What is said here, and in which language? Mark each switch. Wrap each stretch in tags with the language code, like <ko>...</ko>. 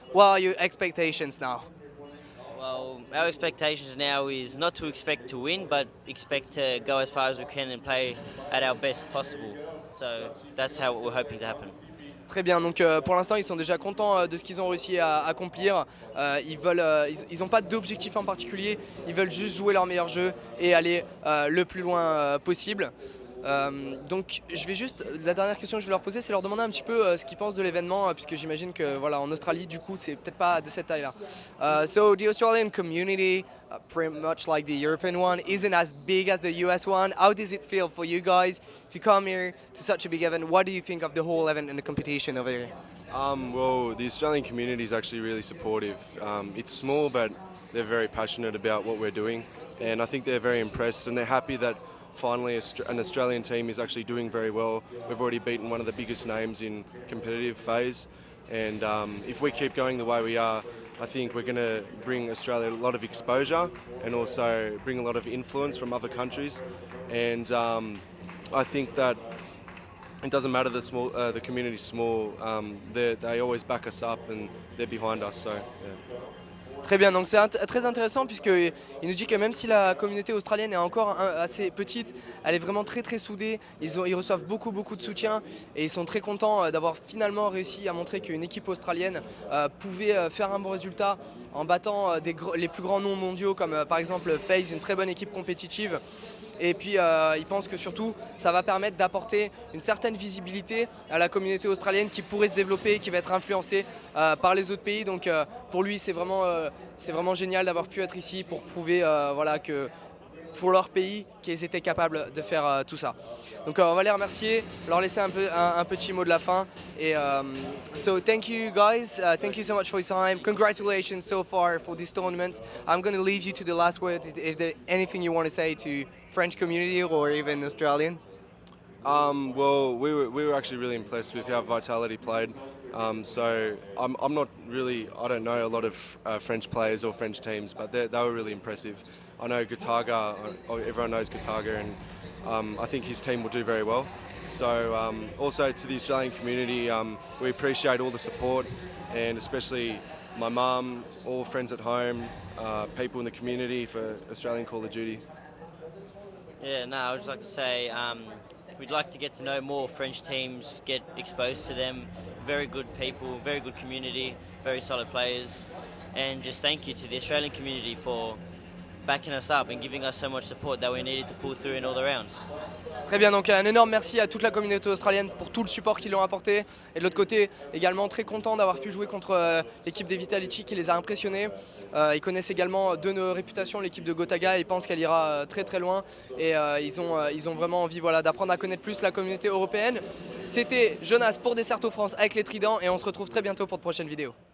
<en>What are your expectations now? Well, our expectations now is not to expect to win, but expect to go as far as we can and play at our best possible. So that's how we're hoping to happen.</en> <fr>Très bien, donc pour l'instant ils sont déjà contents de ce qu'ils ont réussi à accomplir. Ils n'ont pas d'objectif en particulier, ils veulent juste jouer leur meilleur jeu et aller le plus loin possible. Donc je vais juste, la dernière question que je vais leur poser, c'est leur demander un petit peu ce qu'ils pensent de l'événement, puisque j'imagine que voilà, en Australie du coup c'est peut-être pas de cette taille-là.</fr> <en>So the Australian community, pretty much like the European one, isn't as big as the US one. How does it feel for you guys to come here to such a big event? What do you think of the whole event and the competition over here? Well, the Australian community is actually really supportive. It's small, but they're very passionate about what we're doing, and I think they're very impressed and they're happy that finally an Australian team is actually doing very well. We've already beaten one of the biggest names in competitive phase, and if we keep going the way we are, I think we're going to bring Australia a lot of exposure and also bring a lot of influence from other countries. And I think that it doesn't matter the community's small. They always back us up and they're behind us. So yeah.</en> <fr>Très bien, donc c'est très intéressant puisqu'il nous dit que même si la communauté australienne est encore assez petite, elle est vraiment très soudée, ils reçoivent beaucoup de soutien et ils sont très contents d'avoir finalement réussi à montrer qu'une équipe australienne pouvait faire un bon résultat en battant les plus grands noms mondiaux comme par exemple FaZe, une très bonne équipe compétitive. Et puis ils pensent que surtout ça va permettre d'apporter une certaine visibilité à la communauté australienne qui pourrait se développer et qui va être influencée par les autres pays. Donc pour lui c'est vraiment génial d'avoir pu être ici pour prouver voilà, que pour leur pays qu'ils étaient capables de faire tout ça. Donc on va les remercier, leur laisser un petit mot de la fin.</fr> <en>Et so thank you guys, thank you so much for your time. Congratulations so far for this tournament. I'm going to leave you to the last word. If there's anything you want to say to French community or even Australian? Well, we were actually really impressed with how Vitality played. So I'm not really, I don't know a lot of French players or French teams, but they were really impressive. I know Gataga, everyone knows Gataga, and I think his team will do very well. So also to the Australian community, we appreciate all the support, and especially my mum, all friends at home, people in the community for Australian Call of Duty. Yeah, no, I would just like to say we'd like to get to know more French teams, get exposed to them. Very good people, very good community, very solid players. And just thank you to the Australian community for backing us up and giving us so much support that we needed to pull through in all the rounds.</en> <fr>Très bien, donc un énorme merci à toute la communauté australienne pour tout le support qu'ils ont apporté. Et de l'autre côté, également très content d'avoir pu jouer contre l'équipe des Vitality qui les a impressionnés. Ils connaissent également de nos réputations, l'équipe de Gotaga, ils pensent qu'elle ira très loin. Et ils ont vraiment envie voilà, d'apprendre à connaître plus la communauté européenne. C'était Jonas pour DECERTOFRANCE avec les Tridents et on se retrouve très bientôt pour de prochaines vidéos.</fr>